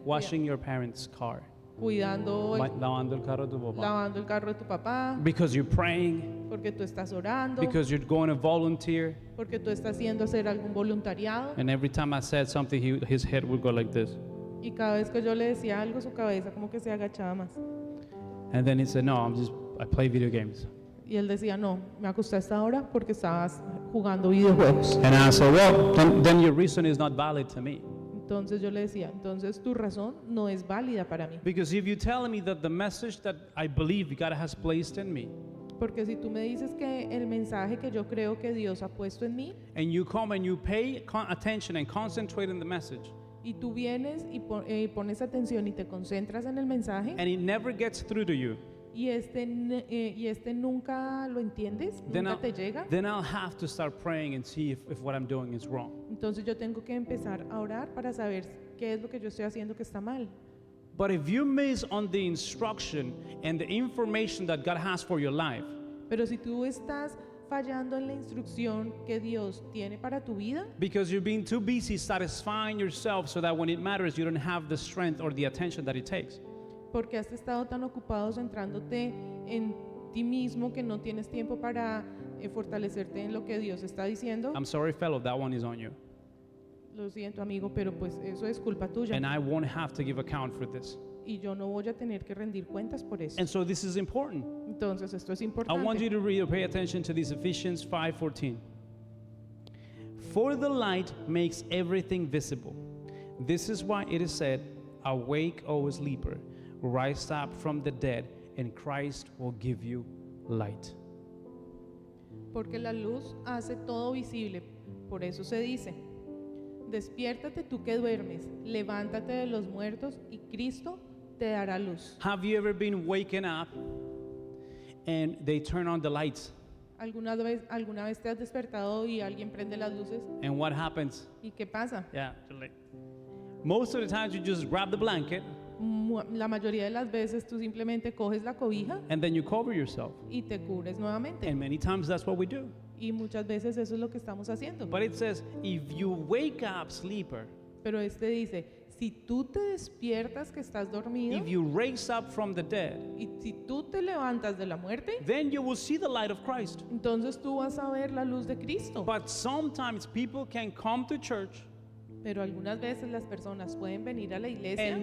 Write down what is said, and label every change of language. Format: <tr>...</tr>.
<en>washing your parents' car,</en> <es>cuidando, lavando el carro de tu papá, lavando el carro de tu papá,</es> <en>because you're praying,</en> <es>porque tú estás orando,</es> <en>because you're going to volunteer.</en> <es>porque tú estás haciendo hacer algún voluntariado.</es> <en>And every time I said something, his head would go like this.</en> <es>Y cada vez que yo le decía algo, su cabeza como que se agachaba más.</es> <en>And then he said, no, I play video games.</en> <es>Y él decía, no, me acosté a esta hora porque estabas jugando videojuegos.</es> <en>And I said, well, then your reason is not valid to me.</en> <es>Entonces yo le decía, entonces tu razón no es válida para mí.</es> <en>Because if you tell me that the message that I believe God has placed in me,</en> <es>Porque si tú me dices que el mensaje que yo creo que Dios ha puesto en mí,</es> <en>and you come and you pay attention and concentrate on the message,</en> <es>y tú vienes y pones atención y te concentras en el mensaje,</es> <en>and it never gets through to you,</en> <es>y este nunca lo entiendes,</es> <en>then</en> <es>nunca te llega,</es> <en>then I'll have to start praying and see if what I'm doing is wrong.</en> <es>entonces yo tengo que empezar a orar para saber qué es lo que yo estoy haciendo que está mal.</es> <en>But if you miss on the instruction and the information that God has for your life,</en> <es>Pero si tú estás fallando en la instrucción que Dios tiene para tu vida,</es> <en>because you're being too busy satisfying yourself so that when it matters, you don't have the strength or the attention that it takes.</en> <es>porque has estado tan ocupado centrándote en ti mismo que no tienes tiempo para fortalecerte en lo que Dios está diciendo.</es> <en>I'm sorry, fellow, that one is on you.</en> <es>Lo siento, amigo, pero pues eso es culpa tuya.</es> <en>And I won't have to give account for this.</en> <es>Y yo no voy a tener que rendir cuentas por eso.</es> <en>And so this is important.</en> <es>Entonces esto es</es> <en>I want you</en> <es>importante.</es> <en>to read or pay attention to this Ephesians 5:14. For the light makes everything visible. This is why it is said, awake, O sleeper, rise up from the dead, and Christ will give you light.</en> <es>Porque la luz hace todo visible. Por eso se dice, despiértate tú que duermes, levántate de los muertos y Cristo te dará luz.</es> <en>Have you ever been waking up and they turn on the lights?</en> <es>¿Alguna vez te has despertado y alguien prende las luces?</es> <en>And what happens?</en> <es>¿Y qué pasa?</es> <en>Yeah, most of the times you just grab the blanket</en> <es>La mayoría de las veces tú simplemente coges la cobija</es> <en>and then you cover yourself.</en> <es>y te cubres nuevamente.</es> <en>And many times that's what we do.</en> <es>Y muchas veces eso es lo que estamos haciendo.</es> <en>But it says, if you wake up, sleeper,</en> <es>Pero dice, si tú te despiertas que estás dormido</es> <en>if you raise up from the dead,</en> <es>y si tú te levantas de la muerte,</es> <en>then you will see the light of Christ.</en> <es>entonces tú vas a ver la luz de Cristo.</es> <en>But sometimes people can come to church</en> <es>Pero algunas veces las personas pueden venir a la iglesia</es>